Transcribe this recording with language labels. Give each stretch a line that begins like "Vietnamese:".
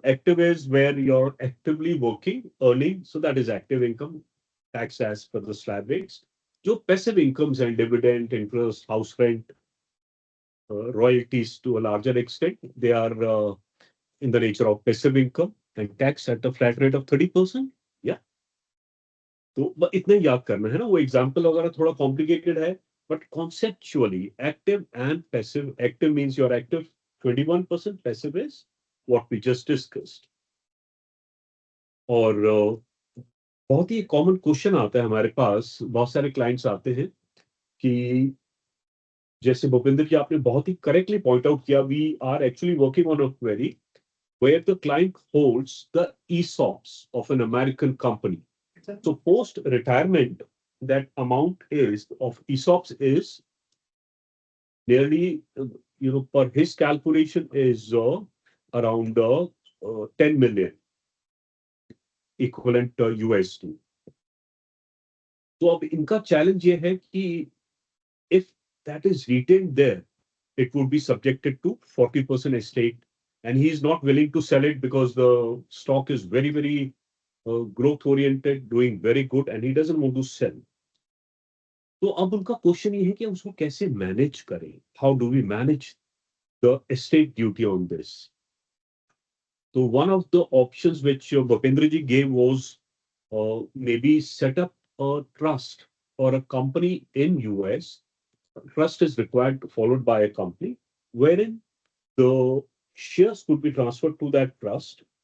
English: Active is where you're actively working, earning, so that is active income, tax as per the slab rates. जो passive incomes and dividend, interest, house rent, royalties to a larger extent, they are in the nature of passive income and tax at a flat rate of 30%. Yeah.
Hindi: तो इतना ही याद करना है ना, वो example वगैरह थोड़ा कॉम्प्लिकेटेड है, but conceptually active and passive,
English: Active means your active 21%, passive is what we just discussed.
Hindi: और बहुत ही कॉमन क्वेश्चन आता है हमारे पास, बहुत सारे क्लाइंट्स आते हैं कि जैसे भूपेंद्र जी आपने बहुत ही करेक्टली पॉइंट आउट किया,
English: We are actually working on a query where the client holds the ESOPs of an American company. So post retirement, that amount is of ESOPs is nearly, per his calculation is around 10 million equivalent USD.
Hindi: तो अब इनका challenge ये है कि
English: if that is retained there, it would be subjected to 40% estate, and he is not willing to sell it because the stock is very, very growth oriented, doing very good, and he doesn't want to sell.
Hindi: तो अब उनका question ये है कि उसको कैसे manage करें,
English: How do we manage the estate duty on this. तो one of the options which Bhupendra ji gave was maybe set up a trust or a company in US. Trust is required, followed by a company, wherein the shares could be transferred to that trust.